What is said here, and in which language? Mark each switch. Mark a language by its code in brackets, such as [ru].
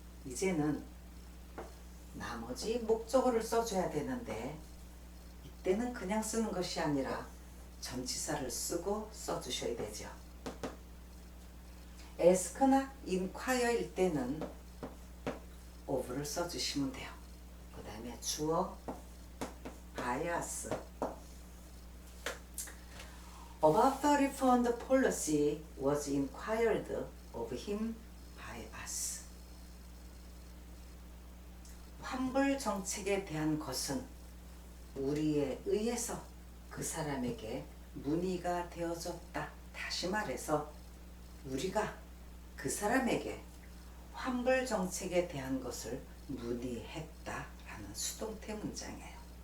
[ko] 이제는 나머지 목적어를 써줘야 되는데 이때는 그냥 쓰는 것이 아니라 전치사를 쓰고 써주셔야 되죠. ask나 inquire일 때는 of를 써주시면 돼요. 그 다음에 주어 by us. [en] About the refund policy was inquired of him by us. [ko] 환불 정책에 대한 것은 우리에 의해서 그 사람에게 문의가 되어졌다. 다시 말해서 우리가 그 사람에게 환불 정책에 대한 것을 문의했다라는 수동태 문장이에요.